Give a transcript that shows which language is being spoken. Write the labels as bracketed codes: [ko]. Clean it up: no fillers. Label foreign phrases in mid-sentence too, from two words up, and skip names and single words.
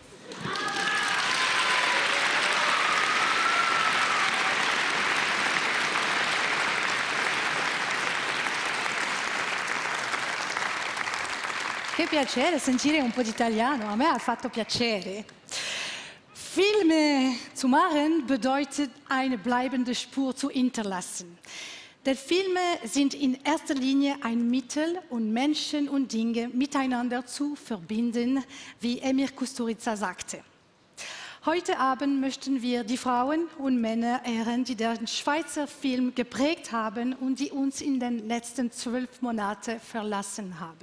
[it] Che piacere sentire un po' di italiano, a me ha fatto piacere. [de] Filme zu machen bedeutet, eine bleibende Spur zu hinterlassen. Denn Filme sind in erster Linie ein Mittel, um Menschen und Dinge miteinander zu verbinden, wie Emir Kusturica sagte. Heute Abend möchten wir die Frauen und Männer ehren, die den Schweizer Film geprägt haben und die uns in den letzten 12 Monaten verlassen haben.